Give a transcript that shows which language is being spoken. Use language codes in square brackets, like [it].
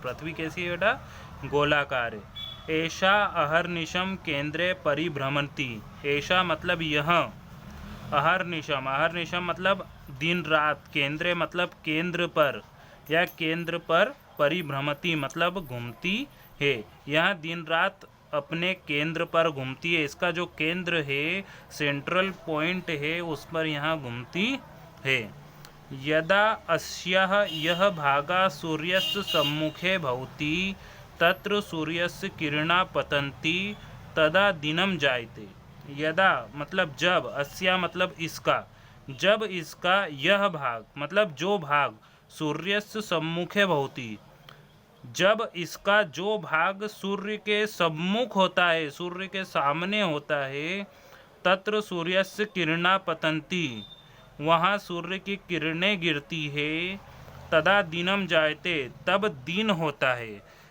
[hi] पृथ्वी कैसी है बेटा? गोलाकार है। ऐसा [sa] अहर्निशम केंद्रे परिभ्रमंती, [hi] ऐसा मतलब यह, अहर्निशम मतलब दिन रात, केंद्रे मतलब केंद्र पर, या केंद्र पर, परिभ्रमती मतलब घूमती है। यह दिन रात अपने केंद्र पर घूमती है। इसका जो केंद्र है, सेंट्रल पॉइंट है, उस पर यहाँ घूमती है। [sa] यदा अस्याः यह भागा सूर्यस्य सम्मुखे भवति तत्र सूर्यस्य किरणा पतन्ति तदा दिनम जायते। [hi] यदा मतलब जब, अस्या मतलब इसका, जब इसका यह भाग मतलब जो भाग, [sa] सूर्यस्य सम्मुखे भवति, [hi] जब इसका जो भाग सूर्य के सम्मुख होता है, सूर्य के सामने होता है, [sa] तत्र सूर्यस्य किरणा पतन्ति, [hi] वहाँ सूर्य की किरणें गिरती है, [sa] तदा दिनम जायते, [hi] तब दिन होता है।